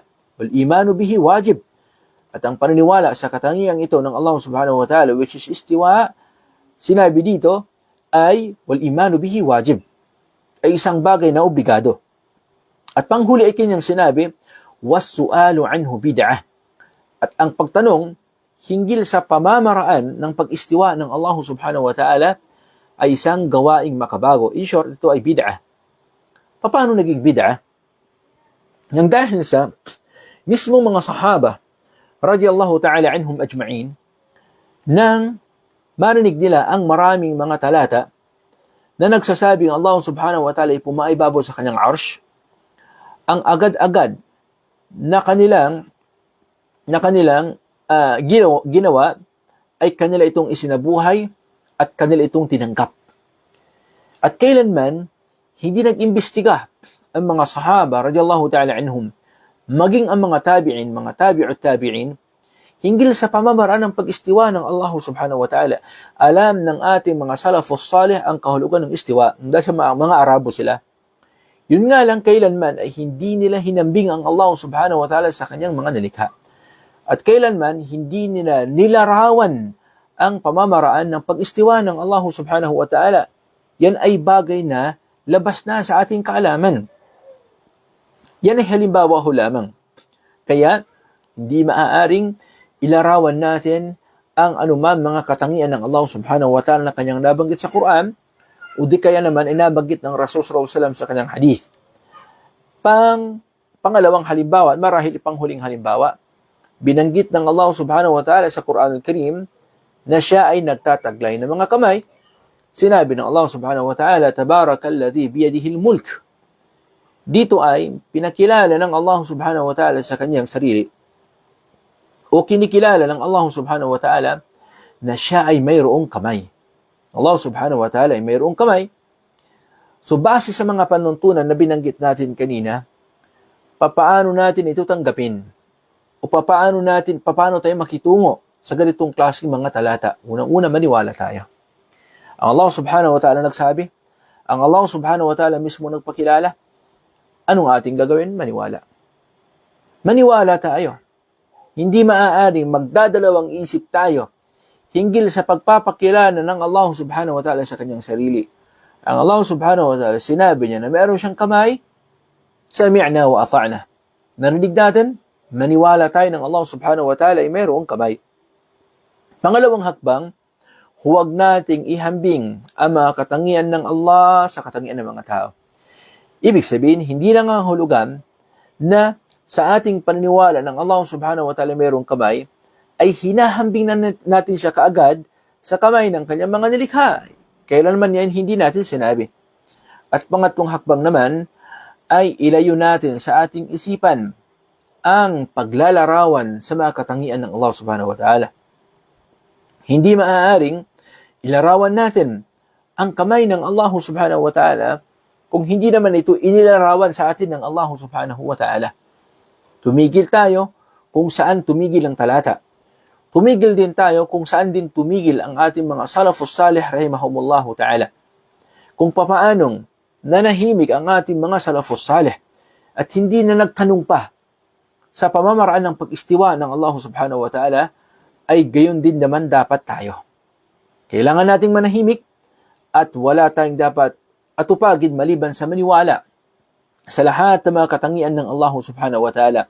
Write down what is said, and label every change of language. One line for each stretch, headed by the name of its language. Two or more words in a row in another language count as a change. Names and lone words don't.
Arabic: والإيمان به واجب.
Filipino: At ang paniniwala sa katangian ito ng
Arabic: الله سبحانه وتعالى,
English: which is istiwa,
Filipino: sinabi dito, ay
Arabic: والإيمان به واجب.
Filipino: Ay isang bagay na obligado. At panghuli ay kanyang sinabi,
Arabic: والسؤال عنه بدعة.
Filipino: At ang pagtanong hinggil sa pamamaraan ng pag-istiwa ng
Arabic: الله سبحانه وتعالى
Filipino: ay isang gawaing makabago.
English: In short,
Filipino: ito ay bid'ah. Paano naging bid'ah? Nang dahil sa mismong mga sahaba,
Arabic: رضي الله تعالى عنهم أجمعين,
Filipino: nang marinig nila ang maraming mga talata na nagsasabing
Arabic: الله سبحانه وتعالى
Filipino: ay pumaibabaw sa kanyang arsh, ang agad-agad na kanilang ginawa ay kanila itong isinabuhay at kanila itong tinanggap. At kailanman, hindi nag-imbestiga ang mga sahaba,
Arabic: رضي الله تعالى عنهم,
Filipino: maging ang mga tabi'in, mga
Arabic: تابعي التابعين,
Filipino: hinggil sa pamamaraan ng pag-istiwa ng
Arabic: الله سبحانه وتعالى.
Filipino: Alam ng ating mga
Arabic: السلف الصالح
Filipino: ang kahulugan ng istiwa, dahil sa mga Arabo sila. Yun nga lang, kailanman ay hindi nila hinambing ang
Arabic: الله سبحانه وتعالى
Filipino: sa kanyang mga nilikha. At kailanman, hindi nila nilarawan ang pamamaraan ng pag-istiwa ng
Arabic: الله سبحانه وتعالى.
Filipino: Yan ay bagay na labas na sa ating kaalaman. Yan ay halimbawa ho lamang. Kaya, hindi maaaring ilarawan natin ang anumang mga katangian ng
Arabic: الله سبحانه وتعالى
Filipino: na kanyang nabanggit sa Quran o di kaya naman inabanggit ng Rasul
Arabic: صلى الله عليه وسلم
Filipino: sa kanyang hadith. Pangalawang halimbawa, marahil panghuling halimbawa, binanggit ng
Arabic: الله سبحانه وتعالى
Filipino: sa Quran al-Karim na siya ay nagtataglay ng mga kamay. Sinabi ng
Arabic: الله سبحانه وتعالى, تبارك الذي بيده الملك.
Filipino: Dito ay pinakilala ng
Arabic: الله سبحانه وتعالى
Filipino: sa kanyang sarili o kinikilala ng
Arabic: الله سبحانه وتعالى
Filipino: na siya ay mayroong kamay.
Arabic: الله سبحانه وتعالى
Filipino: ay mayroong kamay. So base sa mga panuntunan na binanggit natin kanina, papaano natin ito tanggapin? O papaano tayo makitungo sa ganitong klaseng mga talata? Unang-una, maniwala tayo. Ang
Arabic: الله سبحانه وتعالى
Filipino: nagsabi, ang
Arabic: الله سبحانه وتعالى
Filipino: mismo nagpakilala, anong ating gagawin? Maniwala. Maniwala tayo. Hindi maaaring magdadalawang isip tayo hinggil sa pagpapakilala ng
Arabic: الله سبحانه وتعالى
Filipino: sa kanyang sarili. Ang
Arabic: الله سبحانه وتعالى,
Filipino: sinabi niya na meron siyang kamay,
Arabic: سمعنا وأطعنا.
Filipino: Narinig natin, maniwala tayo ng
Arabic: الله سبحانه وتعالى
Filipino: ay mayroong kamay. Pangalawang hakbang, huwag nating ihambing ang mga katangian ng Allah sa katangian ng mga tao. Ibig sabihin, hindi lang ang hulugan na sa ating paniniwala ng
Arabic: الله سبحانه وتعالى
Filipino: mayroong kamay, ay hinahambing na natin siya kaagad sa kamay ng kanyang mga nilikha. Kailanman yan hindi natin sinabi. At pangatlong hakbang naman, ay ilayo natin sa ating isipan ang paglalarawan sa mga katangian ng
Arabic: الله سبحانه وتعالى.
Filipino: Hindi maaaring ilarawan natin ang kamay ng
Arabic: الله سبحانه وتعالى
Filipino: kung hindi naman ito inilarawan sa atin ng
Arabic: الله سبحانه وتعالى.
Filipino: Tumigil tayo kung saan tumigil ang talata. Tumigil din tayo kung saan din tumigil ang ating mga
Arabic: السلف الصالح رحمهم الله تعالى.
Filipino: Kung papaanong nanahimik ang ating mga
Arabic: السلف الصالح
Filipino: at hindi na nagtanong pa sa pamamaraan ng pag-istiwa ng
Arabic: الله سبحانه وتعالى,
Filipino: ay gayon din naman dapat tayo. Kailangan nating manahimik at wala tayong dapat atupagin maliban sa maniwala sa lahat ng mga katangian ng
Arabic: الله سبحانه وتعالى.